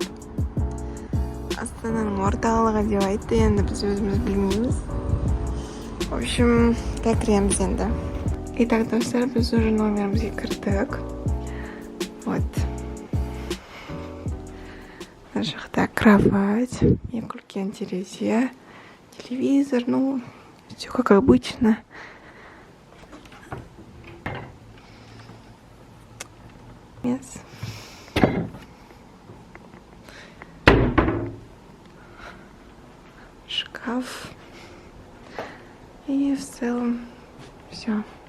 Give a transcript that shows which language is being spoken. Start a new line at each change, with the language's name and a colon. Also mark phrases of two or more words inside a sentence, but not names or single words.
Kazakh: Астананың орталығы деп айтты, енді біз өзіміз білмейміз.
Russian: В общем,
Kazakh: кіреміз енді. Итак, достар, біз уже номерімізге кірдік. Вот. На жақта кровать, екі үлкен терезе, телевизор,
Russian: ну, все как обычно. Yes. Шкаф. И в целом все.